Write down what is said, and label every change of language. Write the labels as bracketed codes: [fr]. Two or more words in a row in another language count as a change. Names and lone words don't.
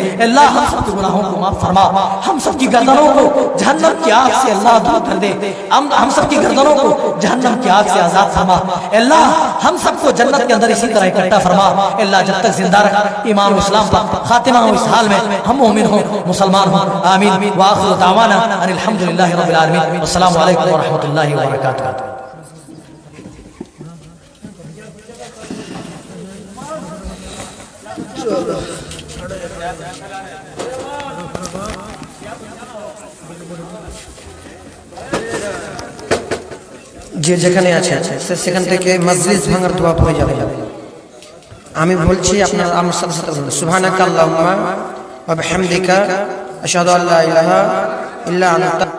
[ur] اللہ ہم سب کے گناہوں کو معاف فرما، ہم سب کی گردنوں کو جہنم کی آگ سے اللہ دور کر دے، ہم سب کی گردنوں کو جہنم کی آگ سے آزاد فرما۔ اللہ ہم سب کو جنت کے اندر اسی طرح اکٹھا فرما۔ اللہ جب تک زندہ رکھ، ایمان و اسلام پر خاتمہ ہو، اس حال میں ہم مومن ہوں، مسلمان ہوں، آمین۔ [ar] وآخر دعوانا ان الحمدللہ رب العالمین، والسلام علیکم ورحمۃ اللہ وبرکاتہ۔ [bn] যে যেখানে আছে সেখান থেকে মজলিস ভাঙার দোয়া হয়ে যাবে। আমি বলছি আপনারা আমার সাথে সাথে বলুন, [ar] سبحانك اللهم وبحمدك أشهد أن لا إله إلا أنت.